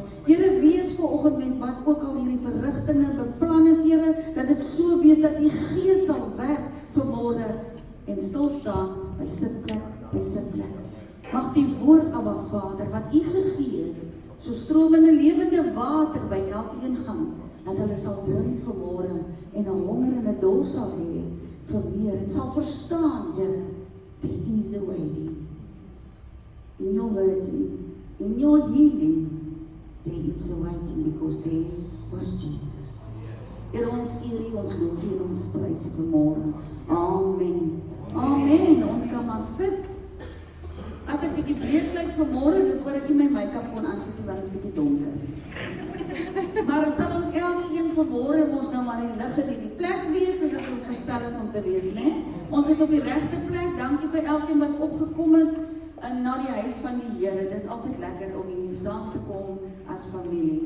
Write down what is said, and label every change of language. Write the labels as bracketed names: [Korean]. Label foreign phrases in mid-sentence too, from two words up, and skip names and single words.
[Afrikaans] Here, wees vanoggend met wat ook al hierdie verrigtinge beplan is, Here, dat dit so wees dat U Gees sal werk vanmôre en stil staan by sitplek, by sitplek. Mag die woord, Abba Vader, wat U gegee het, so stromende lewende water by elkeen gaan, dat hulle sal drink vanmôre en 'n honger en 'n dors sal hê vir meer. En sal verstaan, Here, [English] there is a waiting. In your hurting, in your healing, there is a waiting, because there was Jesus. [Afrikaans] Here, ons eer U, ons loof U en ons prys U vanmôre. Amen. Amen. Ons kan maar sit. As ek bietjie breed lyk vanmôre, dis oor ek nie my make-up kon aansit nie, want dit is bietjie donker. Maar sal ons elkeen vanmôre ons nou maar in lig in die plek wees, soos dit ons gestel is om te wees, né? Ons is op die regte plek. Dankie vir elkeen wat opgekom het na die huis van die Here. Dis altyd lekker om hier saam te kom as familie.